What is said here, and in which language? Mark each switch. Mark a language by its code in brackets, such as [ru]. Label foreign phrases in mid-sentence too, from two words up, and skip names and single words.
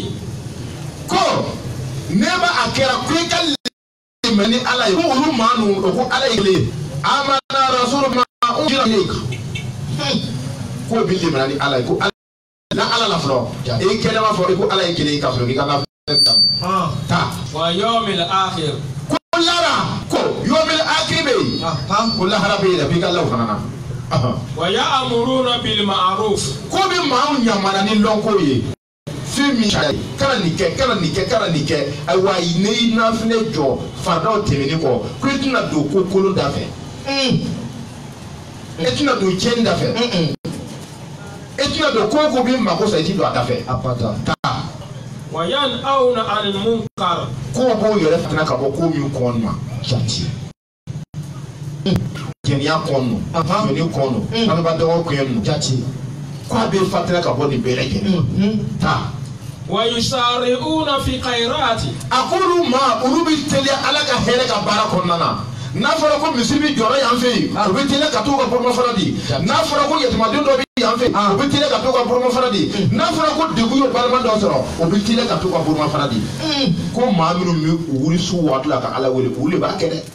[bm] ko ne ba a kɛra ko i ka limɛ ni ala ye ko olu maa ninnu o ko ala ye kelen ye [ar] آمن الرسول ما أنزل إليك [bm] ko bi limɛ ni ala ye ko na ala la fɔlɔ e kɛnɛ ma fɔ ko ala ye kelen ye ka sɔrɔ k'i ka na ta [ar] واليوم الآخر [bm] ko lara ko [ar] اليوم الآخر [bm] bɛ yen ko lahara bɛ yen dɛ f'i ka law fana na [ar] ويأمرون بالمعروف [bm] ko bi maaw ɲamana ni lɔnko ye fɛn min kana nin kɛ kana nin kɛ kana nin kɛ ayiwa ne y'i nafinɛ jɔ faridaw tɛmɛnen kɔ ko i tɛna don ko kolon da fɛ e tɛna don tiɲɛni da fɛ e tɛna don ko ko bi mako sa i ti don a da fɛ taa [ar] وينهون عن المنكر [bm] ko b'o yɛrɛ fana ka bɔ ko min kɔn ma jati jɛniya kɔn no jɔni kɔn no bangebaa kɔn no jati ko a bɛ fatira ka bɔ nin bɛɛ lajɛlen taa [ar] ويسارعون في الخيرات [bm] a ko olu bɛ teliya ala ka hɛrɛ ka baara kɔnɔna na n'a fɔra ko misiri bɛ jɔrɔ yan fɛ yen o bɛ teliya ka t'u ka bɔnbɔn fɔlɔ di n'a fɔra ko yatimaden dɔ bɛ yan fɛ o bɛ teliya ka to ka buruma fana di n'a fɔra ko degun ye balima dɔ sɔrɔ o bɛ teliya ka to ka buruma fana di ko maa minnu bɛ wuli su waati la ka ala wele olu de b'a kɛ dɛ.